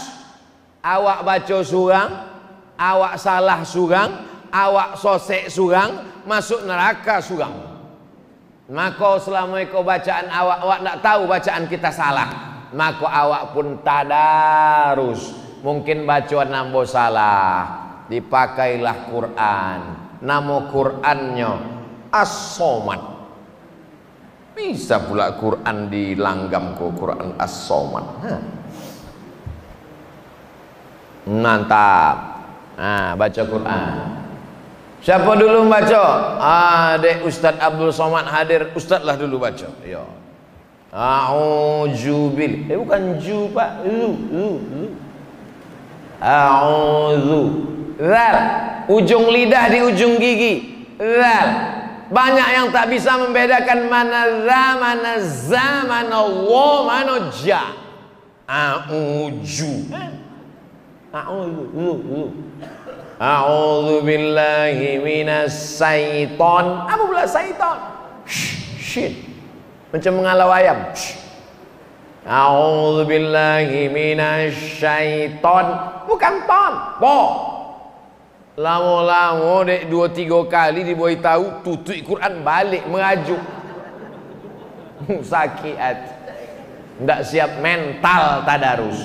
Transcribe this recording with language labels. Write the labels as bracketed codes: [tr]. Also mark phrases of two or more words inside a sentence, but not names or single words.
[ms] Awak baca surang, awak salah surang, awak sosek surang, masuk neraka surang. Maka selama ikut bacaan awak tak tahu bacaan kita salah, maka awak pun tadarus. Mungkin bacaan nambah salah, dipakailah Quran. Nama Qurannya As-Somad. Bisa pula Quran dilanggam ke Quran As-Somad. Mantap. Nah, baca Quran. Siapa dulu baca? Dek Ustadz Abdul Somad hadir. Ustadz lah dulu baca. Ya. A'udzubil. Bukan ju, Pak. A'udzu. Zal. Ujung lidah di ujung gigi. Zal. Banyak yang tak bisa membedakan mana za, mana za, mana wa, mana ja. [ar] A'udzu. أعوذ بالله من الشيطان. [ms] Apa pula syaiton? Shit. Macam mengalau ayam. [ar] أعوذ بالله من الشيطان. [ms] Bukan ton, bo. Lama-lama dek 2-3 kali dibuai tahu, tutup Quran balik mengajuk. Sakit hati. Tidak siap mental tadarus.